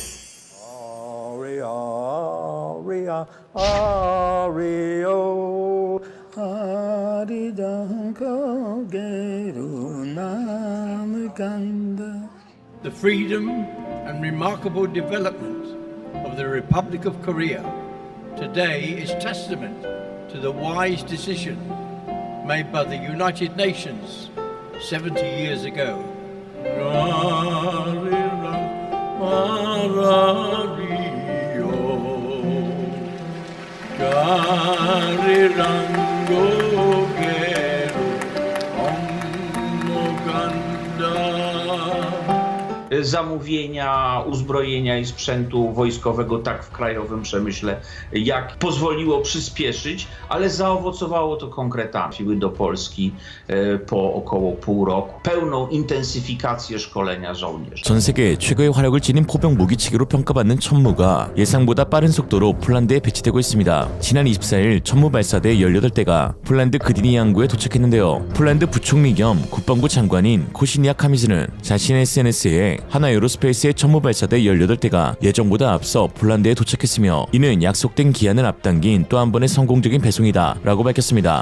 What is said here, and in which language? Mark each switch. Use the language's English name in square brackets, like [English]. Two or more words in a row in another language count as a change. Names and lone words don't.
[English] The freedom and remarkable development of the Republic of Korea today is testament to the wise decision made by the United Nations 70 years ago. [Korean] 가리랑 고개로 [Polish] zamówienia uzbrojenia i sprzętu wojskowego tak w krajowym przemyśle, jak pozwoliło przyspieszyć, ale zaowocowało to konkretami. Trafiły do Polski po około pół roku. Pełną intensyfikację szkolenia żołnierzy. [Korean] 전 세계 최고의 화력을 지닌 포병 무기체계로 평가받는 천무가 예상보다 빠른 속도로 폴란드에 배치되고 있습니다. 지난 24일 천무 발사대 18대가 폴란드 그디니 항구에 도착했는데요. 폴란드 부총리 겸 국방부 장관인 코시니아 카미즈는 자신의 SNS에 하나 에어로스페이스의 천무 발사대 18대가 예정보다 앞서 폴란드에 도착했으며 이는 약속된 기한을 앞당긴 또 한 번의 성공적인 배송이다 라고 밝혔습니다.